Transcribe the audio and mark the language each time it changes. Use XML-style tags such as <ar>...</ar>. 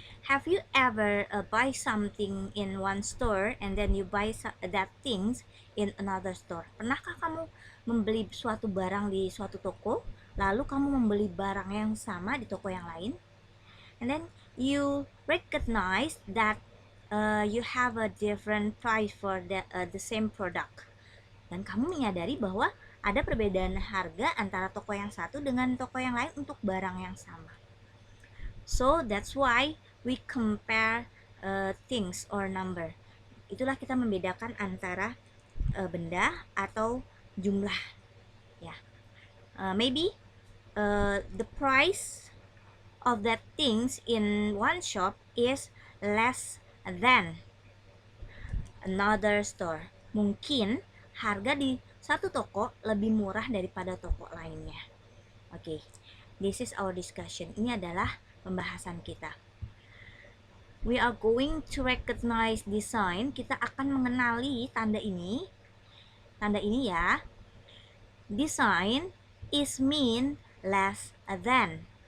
<en>Have you ever buy something in one store and then you buy that things in another store?</en> <id>Pernahkah kamu membeli suatu barang di suatu toko, lalu kamu membeli barang yang sama di toko yang lain?</id> <en>And then you recognize that you have a different price for the same product.</en> <id>Dan kamu menyadari bahwa ada perbedaan harga antara toko yang satu dengan toko yang lain untuk barang yang sama.</id> <en>So that's why we compare things or number.</en> <id>Itulah kita membedakan antara benda atau jumlah.</id> <en>Ya, maybe the price of that things in one shop is less than another store.</en> <id>Mungkin harga di satu toko lebih murah daripada toko lainnya.</id> <en>Okay, this is our discussion.</en> <id>Ini adalah pembahasan kita.</id> <en>We are going to recognize this sign.</en> <id>Kita akan mengenali tanda ini. Tanda ini ya.</id> <en>This sign is mean less than.</en>